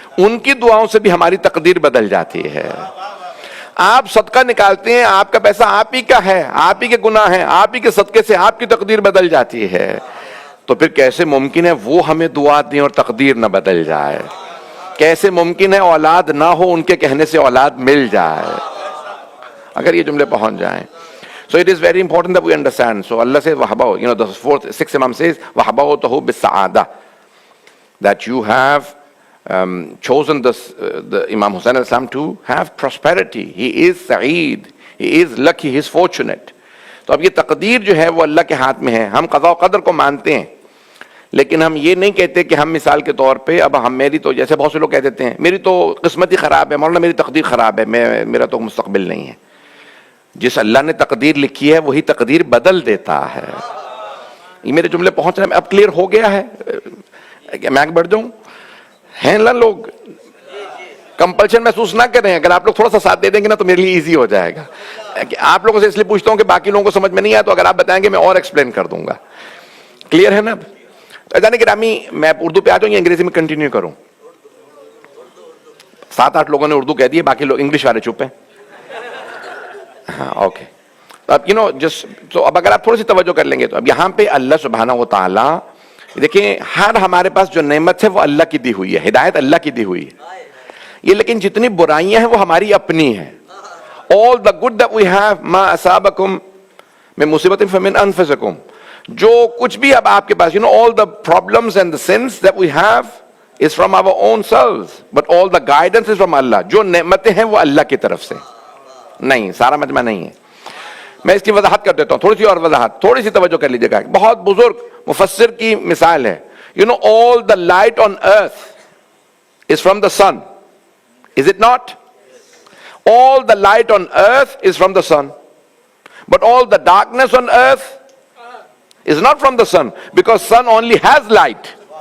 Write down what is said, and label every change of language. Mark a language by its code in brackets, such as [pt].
[ur] ان کی دعاؤں سے بھی ہماری تقدیر بدل جاتی ہے. آپ صدقہ نکالتے ہیں، آپ کا پیسہ آپ ہی کا ہے، آپ ہی کے گناہ ہیں، آپ ہی کے صدقے سے آپ کی تقدیر بدل جاتی ہے. تو پھر کیسے ممکن ہے وہ ہمیں دعا دیں اور تقدیر نہ بدل جائے؟ کیسے ممکن ہے اولاد نہ ہو، ان کے کہنے سے اولاد مل جائے؟ اگر یہ جملے پہنچ جائیں. [en] So it is very important that we understand. So Allah says, وَحَبَهُ, you know, the sixth Imam says, [ar] وَحَبَهُ بِالسَّعَادَةِ, [en] that you have chosen the Imam Hussain al-Islam to have prosperity. He is sa'id, he is lucky, he is fortunate. [ur] تو اب یہ تقدیر جو ہے وہ اللہ کے ہاتھ میں ہے. ہم قضاء و قدر کو مانتے ہیں، لیکن ہم یہ نہیں کہتے کہ ہم مثال کے طور پہ اب میری تو، جیسے بہت سے لوگ کہہ دیتے ہیں میری تو قسمت ہی خراب ہے، مولانا میری تقدیر خراب ہے، میرا تو مستقبل نہیں ہے. جس اللہ نے تقدیر لکھی ہے وہی تقدیر بدل دیتا ہے. یہ میرے جملے پہنچ رہے ہیں؟ اب کلیئر ہو گیا ہے؟ میں آگے بڑھ جاؤں؟ ہیں نا لوگ؟ کمپلشن محسوس نہ کریں. اگر آپ لوگ تھوڑا سا ساتھ دے دیں گے نا تو میرے لیے ایزی ہو جائے گا. آپ لوگوں سے اس لیے پوچھتا ہوں کہ باقی لوگوں کو سمجھ میں نہیں آیا تو اگر آپ بتائیں گے میں اور ایکسپلین کر دوں گا. کلیئر ہے نا؟ جانے گرامی، میں اردو پہ آ جاؤں یا انگریزی میں کنٹینیو کروں؟ 7-8 لوگوں نے اردو کہہ دی، باقی لوگ انگلش والے چپ ہیں. ہاں اوکے. اب تو اب اگر آپ تھوڑی سی توجہ کر لیں گے تو اب یہاں پہ اللہ سبحانہ و تعالیٰ، دیکھیں ہر ہمارے پاس جو نعمت ہے وہ اللہ کی دی ہوئی ہے، ہدایت اللہ کی دی ہوئی ہے. یہ لیکن جتنی برائیاں ہیں وہ ہماری اپنی ہیں. [en] all the good that we have [ar] ما اصابکم من مصیبت فمن انفسکم، [ur] جو کچھ بھی اب آپ کے پاس [en] all the problems and the sins that we have is from our own selves, but all the guidance is from Allah. [ur] جو نعمتیں ہیں وہ اللہ کی طرف سے نہیں، سارا مجمع نہیں ہے. میں اس کی وضاحت کر دیتا ہوں، تھوڑی سی اور وضاحت، تھوڑی سی توجہ کر لیجیے گا. بہت بزرگ مفسر کی مثال ہے. [en] all the light on earth is from the sun, is it not? All the light on earth is from the sun, but all the darkness on earth is not from the sun, because sun only has light.